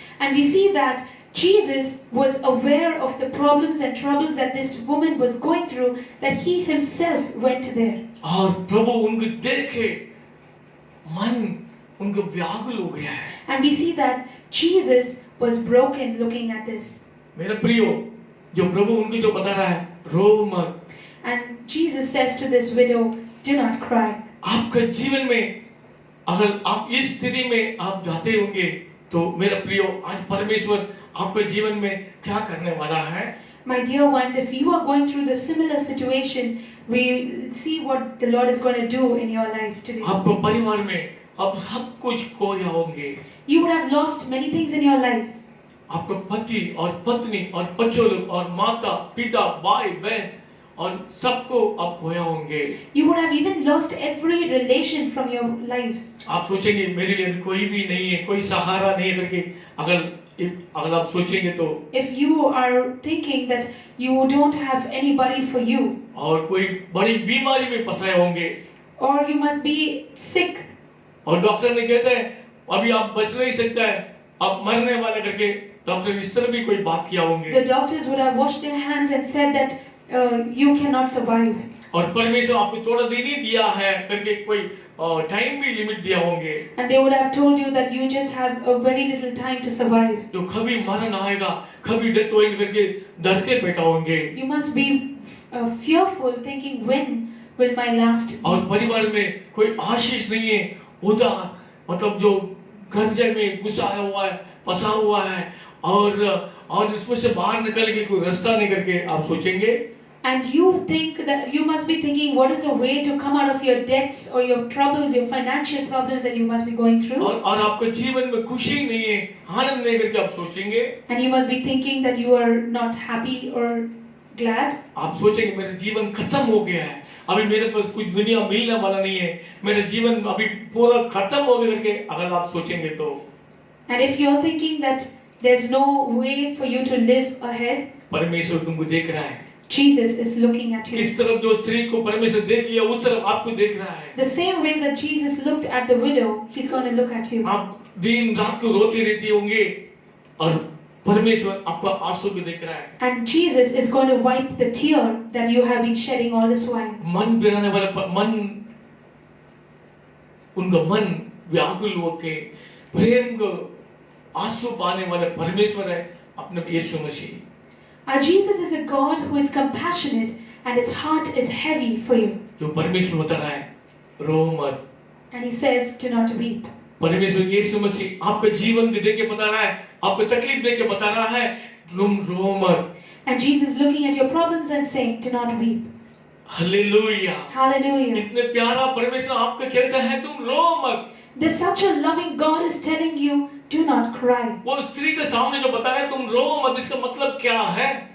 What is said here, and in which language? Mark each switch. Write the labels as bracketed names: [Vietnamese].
[English] And we see that Jesus was aware of the problems and troubles that this woman was going through, that he himself went there. [Hindi] और प्रभु उनको देखे मन उनको व्याकुल हो गया है। [English] And we see that Jesus was broken looking at this. [Hindi] मेरे प्रियो, जो प्रभु उनको जो बता रहा है, रो मत। [English] And Jesus says to this widow, do not cry. [Hindi] आपका जीवन में अगर आप इस स्थिति में आप जाते होंगे, तो मेरा प्रियो, आज परमेश्वर आपके जीवन में क्या करने वाला है। [English] My dear ones, if you are going through the similar situation, we see what the Lord is going to do in your life today. [Hindi] आपको परिवार में अब सब कुछ खोया होंगे। [English] You would have lost many things in your lives. [Hindi] आपको पति और पत्नी और बच्चों और माता पिता भाई बहन और सबको आप खोया होंगे। [English] You would have even lost every relation from your lives. [Hindi] आप सोचेंगे मेरे लिए कोई भी नहीं है, कोई सहारा नहीं है करके, अगर आप सोचेंगे तो, [English] If you are thinking that you don't have anybody for you, [Hindi] और कोई बड़ी बीमारी में फंसाए होंगे, [English] or you must be sick, [Hindi] और डॉक्टर ने कहते हैं अभी आप बच नहीं सकते हैं, आप मरने वाले करके डॉक्टर इस तरह भी कोई बात किया होंगे। [English] the doctors would have washed their hands and said that you cannot survive. [Hindi] और परमेश्वर आपको थोड़ा दिन ही दिया है करके कोई टाइम भी लिमिट दिया होंगे। [English] And they would have told you that you just have a very little time to survive. [Hindi] तो कभी मरण आएगा, कभी डेथ होएगी करके डर के बैठा होंगे। [English] You must be fearful, thinking when will my last be? [Hindi] और परिवार में कोई आशीष नहीं है, उदार, मतलब जो कर्जे में घुसा हुआ है, फंसा हुआ है, और इसमें से बाहर निकलने के कोई रास्ता नहीं करके आप सोचेंगे। [English] And you think that you must be thinking, what is a way to come out of your debts or your troubles, your financial problems that you must be going through? [Hindi] और आपके जीवन में खुशी नहीं है, आनंद नहीं करके आप सोचेंगे। [English] And you must be thinking that you are not happy or glad. [Hindi] आप सोचेंगे मेरा जीवन खत्म हो गया है, अभी मेरे पास कुछ दुनिया मिलने वाला नहीं है, मेरा जीवन अभी पूरा खत्म हो गया करके अगर आप सोचेंगे तो। [English] And if you are thinking that there's no way for you to live ahead, [Hindi] परमेश्वर तुमको देख रहा है, [English] Jesus is looking at you. [Hindi] किस तरफ जो स्त्री को परमेश्वर देख लिया उस तरफ आपको देख रहा है। [English] The same way that Jesus looked at the widow, he's going to look at you. [Hindi] आप दिन रात को रोती रहती होंगे और परमेश्वर आपका आंसू भी देख रहा है। [English] And Jesus is going to wipe the tear that you have been shedding all this while. [Hindi] मन बिराने वाला मन, उनका मन व्याकुल होके प्रेम को आंसू पाने वाला परमेश्वर है अपने यीशु मसीह। [English] Our Jesus is a God who is compassionate and his heart is heavy for you. [Hindi] जो परमेश्वर बता रहा है रो मत। [English] And he says, do not weep. [Hindi] परमेश्वर यीशु मसीह आपका जीवन भी देके बता रहा है, आपको तकलीफ देके बता रहा है तुम रो मत। [English] And Jesus is looking at your problems and saying, do not weep. [Hindi] Hallelujah. [English] Hallelujah. [Hindi] इतने प्यारा परमेश्वर आपको कहता है तुम रो मत। [English] There's such a loving God is telling you, do not cry. [Hindi] वो स्त्री के सामने जो बता रहा है तुम रो मत, इसका मतलब क्या है?